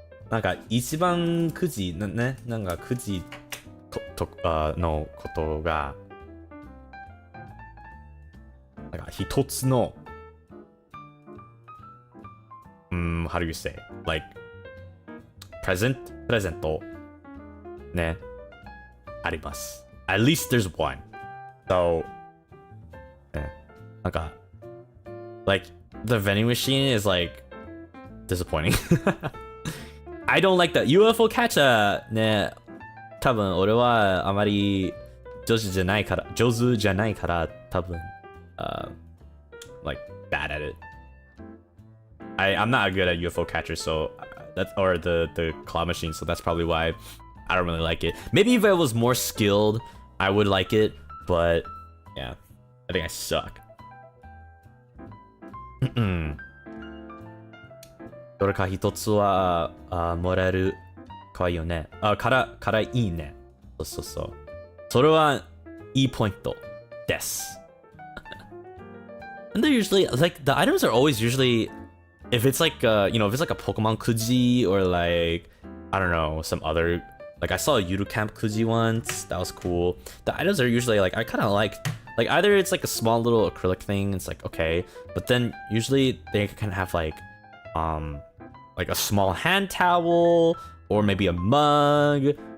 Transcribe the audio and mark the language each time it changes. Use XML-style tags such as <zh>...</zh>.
<ja>なんか一番くじね、なんかくじのことがなんか一つの</ja> <en>how do you say like present</en> <ja>ねあります。</ja> <en>At least there's one. So</en> <ja>ねなんか</ja> <en>like the vending machine is like disappointing. I don't like the UFO catcher</en> <ja>ね多分俺はあまり上手じゃないから多分</ja> <en>like bad at it. I'm not good at UFO catcher, so that's or the claw machine, so that's probably why I don't really like it. Maybe if I was more skilled, I would like it, But yeah, I think I suck.</en> <ja>どれか一つはもらえるかわいいよね。からいいね。そうそうそう。それはいいポイントです。</ja> <en>And they're usually like the items are always usually if it's like you know, if it's like a Pokemon Kuji or like I don't know, some other like I saw a Yuru Camp Kuji once, that was cool. The items are usually like I kind of like either it's like a small little acrylic thing, it's like okay, but then usually they kind of have like a small hand towel or maybe a mug.</en>